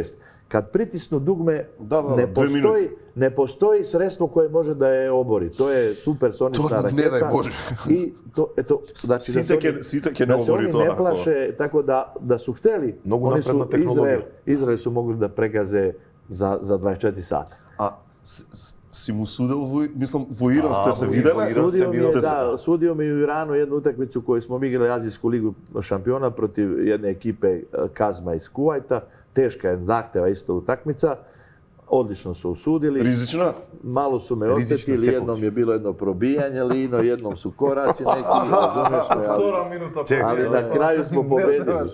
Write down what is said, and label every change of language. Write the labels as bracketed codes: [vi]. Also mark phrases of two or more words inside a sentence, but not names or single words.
[sr] Kad pritisnu dugme, ne postoji sredstvo koje može da je obori. To je supersonična raketa. Ne daj Bože. I to, eto, znači da se oni ne plaše, tako da su htjeli, oni su Izrael su mogli da pregaze za 24 sata. [sl] A si mu sudel, mislim, [mk] во Иран сте се виделе? [sr] Sudio mi u Iranu jednu utakmicu koju smo igrali Azijsku ligu šampiona protiv jedne ekipe Kazma iz Kuvajta. Teška je, zahteva isto utakmica. Odlično su osudili. Rizična? Malo su me otetili, jednom je bilo jedno probijanje lino, jednom su koraci neki, ali na kraju smo pobedili.